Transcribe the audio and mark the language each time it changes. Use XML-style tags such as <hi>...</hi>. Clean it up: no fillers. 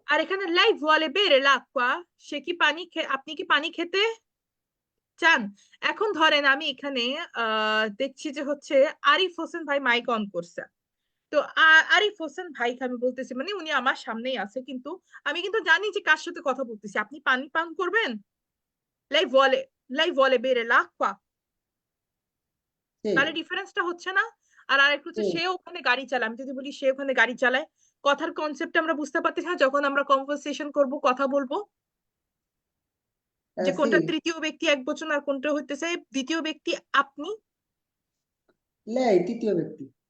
<bn>আর এখানে</bn> <it>lei vuole bere l'acqua,</it> <bn>সে কি পানি আপনি কি পানি খেতে চান? এখন ধরেন আমি এখানে দেখছি যে আরিফ হোসেন ভাই মাইক অন করছে। তো আরিফ হোসেন ভাইকে আমি বলতেছি, মানে উনি আমার সামনেই আছে, কিন্তু আমি কিন্তু জানি যে কার সাথে কথা বলতেছি। আপনি পানি পান করবেন,</bn> <it>lei vuole, lei vuole bere l'acqua,</it> <bn>জি, তাহলে ডিফারেন্সটা হচ্ছে না? আর আরেকটু জি, সে ওখানে গাড়ি চালায়। আমি যদি বলি সে ওখানে গাড়ি চালায়, কথার কনসেপ্ট আমরা বুঝতে পারতেছি না যখন আমরা কনভারসেশন করব, কথা বলবো, যে জি। কোনটা তৃতীয় ব্যক্তি একবচন আর কোনটা দ্বিতীয় ব্যক্তি আপনি। লেই তৃতীয় ব্যক্তি।</bn>